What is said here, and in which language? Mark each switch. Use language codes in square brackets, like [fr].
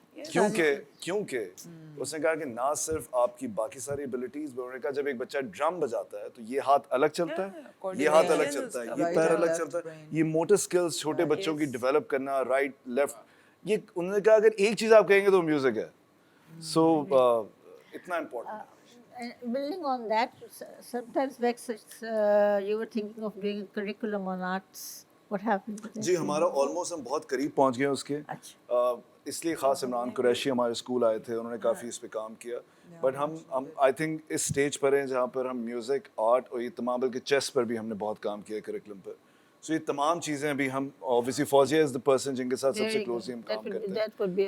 [ur] کیونکہ اس نے کہا کہ نہ صرف آپ کی باقی ساری ایبلٹیز, انہوں نے کہا جب ایک بچہ ڈرم بجاتا ہے تو یہ ہاتھ الگ چلتا ہے, یہ ہاتھ الگ چلتا ہے, یہ پیر الگ چلتا ہے, یہ موٹر اسکلز چھوٹے بچوں کی ڈیولپ کرنا, رائٹ لیفٹ, یہ انہوں نے کہا اگر ایک چیز آپ کہیں گے تو میوزک ہے. سو اتنا important. [en] Building on that, sometimes Vex, you were thinking of doing a curriculum on arts. What happened to that? [ur] جی ہمارا آلموسٹ ہم بہت قریب پہنچ گئے اس کے, اس لیے خاص عمران قریشی ہمارے اسکول آئے تھے, انہوں نے کافی اس پہ کام کیا. بٹ ہم آئی تھنک اس اسٹیج پر ہیں جہاں پر ہم میوزک, آرٹ اور یہ تمام, بلکہ چیس پر بھی ہم نے بہت کام کیا کریکولم پر. سو یہ تمام چیزیں بھی ہم obviously Fauzia [en] is the person [ur] جن کے ساتھ سب سے کلوزلی ہم کام کرتے ہیں.